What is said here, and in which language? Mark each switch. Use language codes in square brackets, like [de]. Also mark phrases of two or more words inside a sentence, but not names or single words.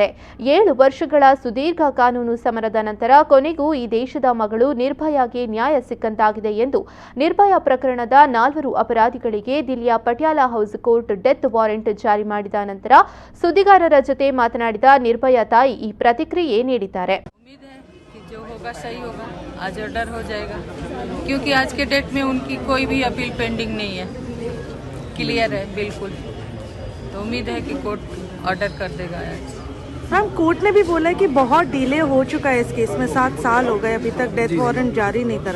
[kn] 7 ವರ್ಷಗಳ ಸುದೀರ್ಘ ಕಾನೂನು ಸಮರದ ನಂತರ ಕೊನೆಗೂ ಈ ದೇಶದ ಮಗಳು ನಿರ್ಭಯಾಗೆ ನ್ಯಾಯ ಸಿಕ್ಕಂತಾಗಿದೆ ಎಂದು ನಿರ್ಭಯ ಪ್ರಕರಣದ 4 ಅಪರಾಧಿಗಳಿಗೆ ದಿಲ್ಲಿಯ ಪಟಿಯಾಲ ಹೌಸ್ ಕೋರ್ಟ್ [en] death warrant [kn] ಜಾರಿ ಮಾಡಿದ ನಂತರ ಸುದ್ದಿಗಾರರ ಜೊತೆ ಮಾತನಾಡಿದ ನಿರ್ಭಯ ತಾಯಿ ಈ ಪ್ರತಿಕ್ರಿಯೆ ನೀಡಿದ್ದಾರೆ. [hi] जो होगा सही होगा, आज ऑर्डर हो जाएगा क्योंकि आज के डेट में उनकी कोई भी अपील पेंडिंग नहीं है, क्लियर है बिल्कुल. तो उम्मीद है कि कोर्ट ऑर्डर कर देगा. मैम, कोर्ट ने भी बोला है कि बहुत डिले हो चुका है इस केस में, 7 साल हो गए अभी तक [en] death warrant [hi] जारी नहीं करा.